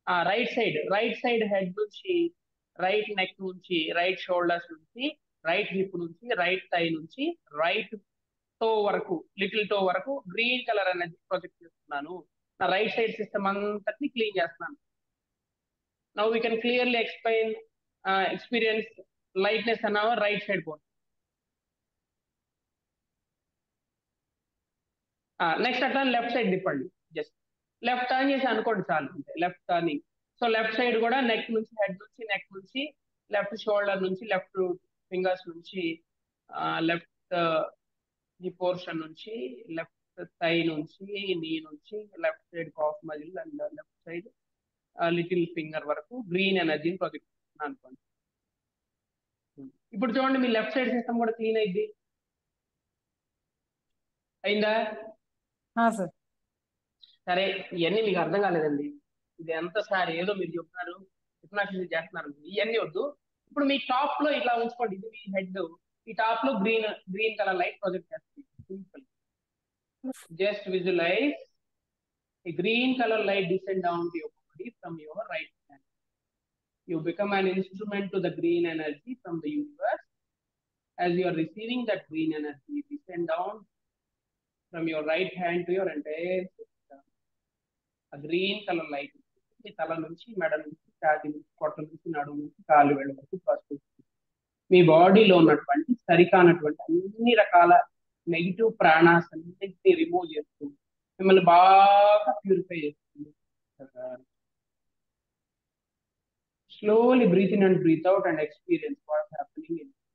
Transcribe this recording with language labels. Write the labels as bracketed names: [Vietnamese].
[Telugu] Right side head నుంచి, right neck నుంచి, right shoulders నుంచి, రైట్ హిప్ నుంచి, రైట్ థై నుంచి, రైట్ టో వరకు, లిటిల్ టో వరకు గ్రీన్ కలర్ అనేది ప్రొజెక్ట్ చేస్తున్నాను. నా రైట్ సైడ్ సిస్టమ్ అంతటిని క్లీన్ చేస్తున్నాను. [English] Now we can clearly experience lightness on our right side bone. Next at left side differently. Just left turn [Telugu] చేసి అనుకోండి చాలు, left turning. So left side కూడా neck నుంచి, హెడ్ నుంచి, నెక్ నుంచి, left shoulder నుంచి, లెఫ్ట్ ఫింగర్స్ నుంచి, left ఈ పోర్షన్ నుంచి, లెఫ్ట్ థై నుంచి, నీ నుంచి, left side cough muscle and left side little finger వరకు గ్రీన్ ఎనర్జీని ప్రొజెక్ట్ చేస్తున్నాను అనుకోండి. ఇప్పుడు చూడండి, మీ లెఫ్ట్ సైడ్ సిస్టమ్ కూడా క్లీన్ అయింది. అయిందా? సార్. సరే, ఇవన్నీ మీకు అర్థం కాలేదండి. ఇది ఎంత సార్ ఏదో మీరు చెప్తున్నారు, హిప్నాసిస్ చేస్తున్నారు, ఇవన్నీ వద్దు. ఇప్పుడు మీ టాప్ లో ఇట్లా ఉంచుకోండి, ఇది మీ హెడ్, ఈ టాప్ లో గ్రీన్ కలర్ లైట్ ప్రొజెక్ట్ చేస్తుంది. Simple. [English] Just visualize a green color light descend down to your body from your right hand. You become an instrument to the green energy from the universe. As you are receiving that green energy, descend down from your right hand to your entire system. A green color light [Telugu] మీ తల నుంచి, మెడ నుంచి, ఛాతీ నుంచి, పొట్ట నుంచి, నడుము నుంచి, కాళ్ళు వేళ్ళ వరకు ప్రసరిస్తుంది. మీ బాడీలో ఉన్నటువంటి సరికానటువంటి అన్ని రకాల నెగిటివ్ ప్రాణాస్ అన్నింటినీ రిమూవ్ చేస్తూ మిమ్మల్ని బాగా ప్యూరిఫై చేస్తుంది. [English] Slowly breathe in and breathe out and experience what's happening in.